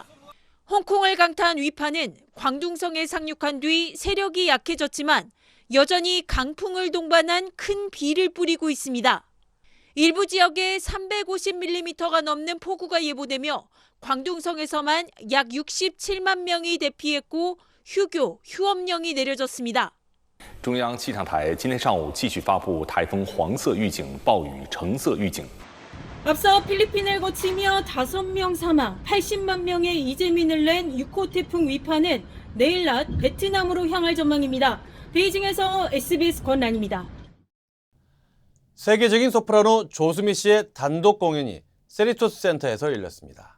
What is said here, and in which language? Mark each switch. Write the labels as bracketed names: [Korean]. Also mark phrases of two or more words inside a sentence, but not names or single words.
[Korean] 홍콩을 강타한 위파는 광둥성에 상륙한 뒤 세력이 약해졌지만 여전히 강풍을 동반한 큰 비를 뿌리고 있습니다. 일부 지역에 350mm가 넘는 폭우가 예보되며 광둥성에서만 약 67만 명이 대피했고 휴교, 휴업령이 내려졌습니다. [Chinese] 中央气象台今天上午继续发布台风黄色预警、暴雨橙色预警。 [Korean] 앞서 필리핀을 거치며 5명 사망, 80만 명의 이재민을 낸 6호 태풍 위파는 내일 낮 베트남으로 향할 전망입니다. 베이징에서 SBS 권란입니다. 세계적인 소프라노 조수미 씨의 단독 공연이 세리토스 센터에서 열렸습니다.